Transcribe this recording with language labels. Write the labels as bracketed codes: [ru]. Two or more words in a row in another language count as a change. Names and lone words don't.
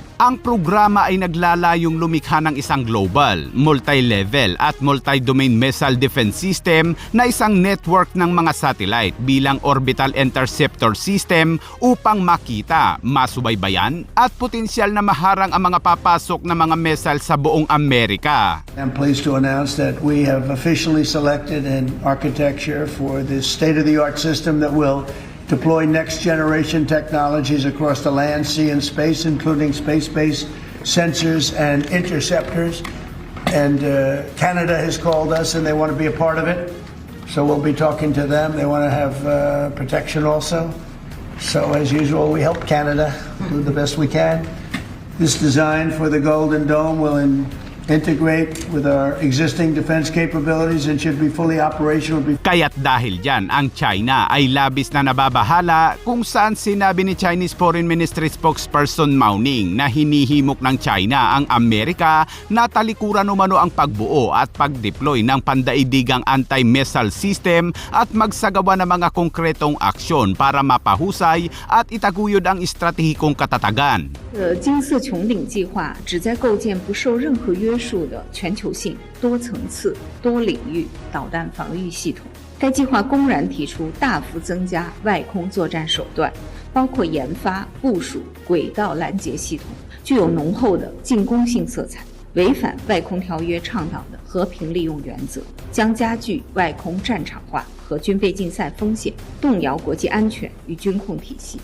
[tl] Ang programa ay naglalayong lumikha ng isang [en] global, multi-level [tl] at [en] multi-domain missile defense system [tl] na isang network ng mga satellite bilang [en] orbital interceptor system [tl] upang makita, masubaybayan at potensyal na maharang ang mga papasok na mga missile sa buong Amerika. [en] I'm pleased to announce that we have officially selected an architecture for this state-of-the-art system that will deploy next-generation technologies across the land, sea, and space, including space-based sensors and interceptors. And Canada has called us and they want to be a part of it. So we'll be talking to them. They want to have protection also. So as usual, we help Canada do the best we can. This design for the Golden Dome will integrate with our existing defense capabilities and should be fully operational. [tl] Kaya't dahil dyan, ang China ay labis na nababahala kung saan sinabi ni [en] Chinese Foreign Ministry spokesperson [tl] Mao Ning na hinihimok ng China ang Amerika na talikuran umano ang pagbuo at pag-deploy ng pandaigdigang [en] anti-missile system [tl] at magsagawa ng mga konkretong aksyon para mapahusay at itaguyod ang estratehikong katatagan. [zh] 金色穹顶计划旨在构建不受任何约束的全球性、多层次、多领域导弹防御系统。该计划公然提出大幅增加外空作战手段，包括研发、部署轨道拦截系统，具有浓厚的进攻性色彩，违反外空条约倡导的和平利用原则，将加剧外空战场化和军备竞赛风险，动摇国际安全与军控体系。